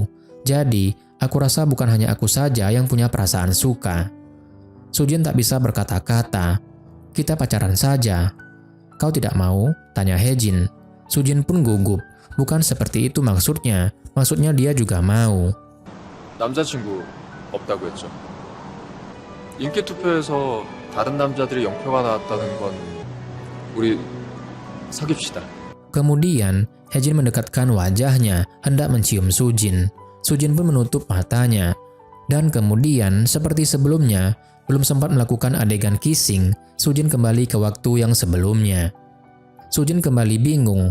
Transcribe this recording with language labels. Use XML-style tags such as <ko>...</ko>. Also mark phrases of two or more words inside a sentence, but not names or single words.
<id>Jadi, aku rasa bukan hanya aku saja yang punya perasaan suka. Sujin tak bisa berkata-kata. Kita pacaran saja. Kau tidak mau? Tanya Hejin. Sujin pun gugup. Bukan seperti itu maksudnya. Maksudnya dia juga mau.</id> <ko>남자친구 없다고 했죠. 인기 투표에서 다른 남자들이 0표가 나왔다는 건 우리 사귀읍시다.</ko> <id>Kemudian, Hejin mendekatkan wajahnya, hendak mencium Sujin. Sujin pun menutup matanya. Dan kemudian, seperti sebelumnya, belum sempat melakukan adegan kissing, Sujin kembali ke waktu yang sebelumnya. Sujin kembali bingung.</id>